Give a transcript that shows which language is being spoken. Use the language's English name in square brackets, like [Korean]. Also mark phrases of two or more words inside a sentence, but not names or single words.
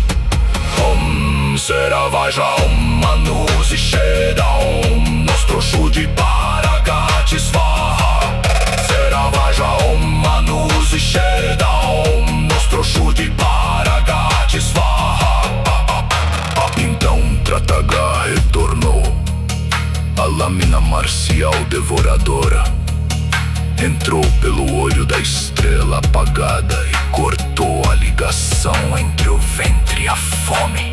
[Sanskrit] Om Seravaja, Om Manus Isheda, Om Nostro Shudi Paragati Svaha. Seravaja, Om Manus Isheda, Om Nostro Shudi Paragati Svaha. [Portuguese] Então Trataga retornou, a lâmina marcial devoradora entrou pelo olho da estrela apagada e cortou a ligação entre o ventre e a fome.